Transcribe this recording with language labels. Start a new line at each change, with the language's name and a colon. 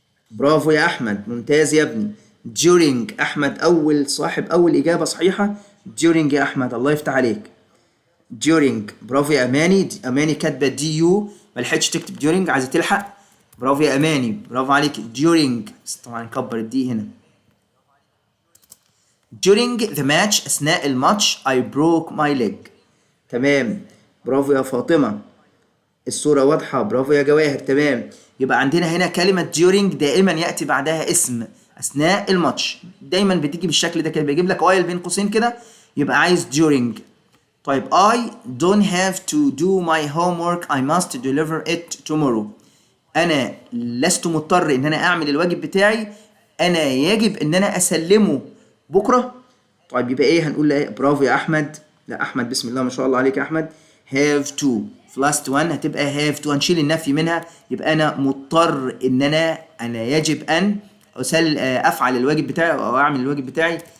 Arabic: برافو يا أحمد، ممتاز يا ابني.
English: during.
Arabic: أحمد صاحب أول إجابة صحيحة. during يا أحمد، الله يفتح عليك.
English: during.
Arabic: برافو يا أماني كاتبة دي يو، ملحقتش تكتب during، عايزة تلحق. برافو يا أماني، برافو عليك. during. طبعا نكبر الدي هنا.
English: during the match
Arabic: أثناء الماتش
English: I broke my leg.
Arabic: تمام، برافو يا فاطمة، الصورة واضحة. برافو يا جواهر. تمام، يبقى عندنا هنا كلمة during دائما يأتي بعدها اسم أثناء الماتش، دايما بتيجي بالشكل ده كده، بيجيب لك while بين قوسين كده، يبقى عايز during.
English: طيب I don't have to do my homework I must deliver it tomorrow.
Arabic: أنا لست مضطر إن أنا أعمل الواجب بتاعي، أنا يجب إن أنا أسلمه بكرة. طيب يبقى إيه؟ هنقول إيه؟ برافو يا أحمد. لا أحمد بسم الله ما شاء الله عليك يا أحمد. have to plus 1 هتبقى have to، هنشيل النفي منها، يبقى أنا مضطر إن أنا يجب أن أفعل الواجب بتاعي أو أعمل الواجب بتاعي.